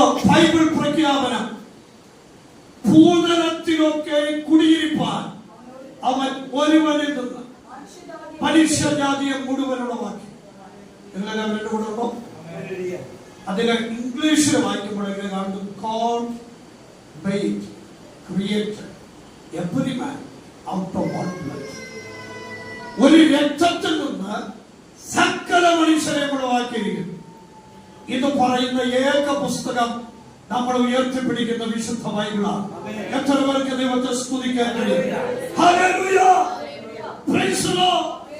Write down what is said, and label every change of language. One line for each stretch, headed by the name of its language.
Malayalam: Bible പ്രഖ്യാപനം, ഭൂതലത്തിലൊക്കെ കുടിയിരിപ്പാൻ അവൻ ഒരുവനിൽ നിന്ന് മനുഷ്യജാതിയെ മുഴുവനുള്ളവാക്കി. നിങ്ങളെല്ലാം അവരുടെ കൂടെ ഉണ്ടോ? അതിലെ ഇംഗ്ലീഷിൽ വായിക്കുമ്പോഴെങ്കിലും കാണുന്നു,
English: God made, created every man out of one blood.
Malayalam: ഒരു രക്തത്തിൽ നിന്ന് സകല മനുഷ്യരെ ഉളവാക്കിയിരിക്കുന്നു. ഇത് പറയുന്ന ഏക പുസ്തകം നമ്മൾ ഉയർത്തിപ്പിടിക്കുന്ന വിശുദ്ധ ബൈബിളാണ്. എത്ര പേർക്ക് ദൈവത്തെ സ്തുതിക്കാൻ കഴിയും? Hallelujah, praise the Lord.